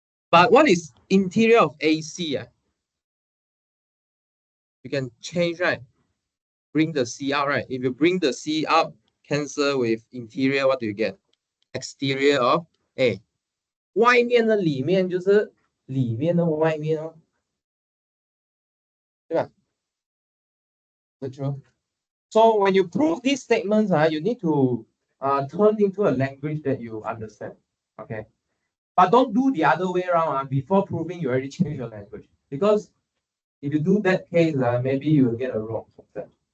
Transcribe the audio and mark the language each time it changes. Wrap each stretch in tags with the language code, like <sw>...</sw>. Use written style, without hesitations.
<en>But what is interior of AC? You can change, right? Bring the C out, right? If you bring the C out, cancel with interior, what do you get? Exterior of A.</en> <zh>外面的里面就是里面的外面哦，对吧？</zh> <en>Is that true? So when you prove these statements, you need to turn into a language that you understand. Okay. But don't do the other way around. Before proving, you already change your language. Because if you do that case, maybe you will get a wrong concept.</en>